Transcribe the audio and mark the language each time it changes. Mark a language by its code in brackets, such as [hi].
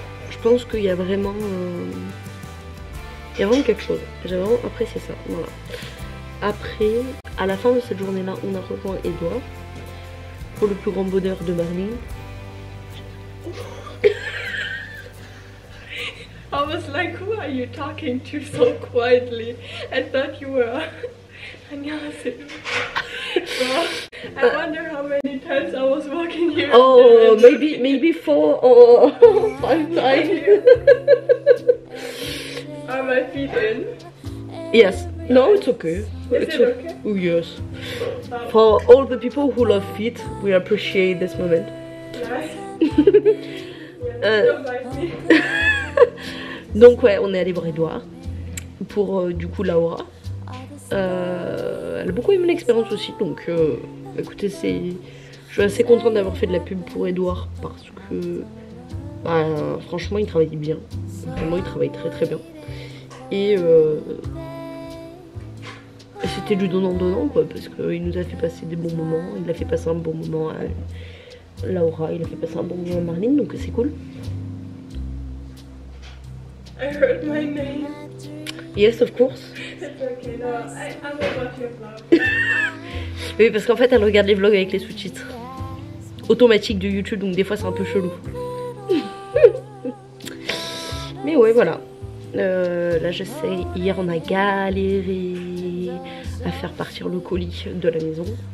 [fr] Je pense qu'il y a vraiment quelque chose, j'ai vraiment apprécié ça, voilà. Après, à la fin de cette journée là, on a rejoint Edouard pour le plus grand bonheur de Marlene. [en] I was like, who are you talking to so quietly? I thought you were annyeonghaseyo. Well, I wonder how many times I was walking here. Oh, maybe 4 or 5 times. Are my feet in? Yes. No, it's okay. Is it okay? Oh, yes. For all the people who love feet, we appreciate this moment. [fr] Donc ouais, on est allé voir Edouard pour du coup Laura. Elle a beaucoup aimé l'expérience aussi, donc écoutez, je suis assez contente d'avoir fait de la pub pour Edouard parce que franchement il travaillait bien, vraiment il travaille très bien, et c'était du donnant quoi, parce qu'il nous a fait passer des bons moments, il a fait passer un bon moment à Laura, il a fait passer un bon moment à Marlene, donc c'est cool. [en] I heard my name. Yes, of course. It's okay, no, I will watch your vlog. [fr] Oui, parce qu'en fait, elle regarde les vlogs avec les sous-titres automatiques de YouTube, donc des fois c'est un peu chelou. Mais ouais, voilà. Là, je sais, hier on a galéré à faire partir le colis de la maison.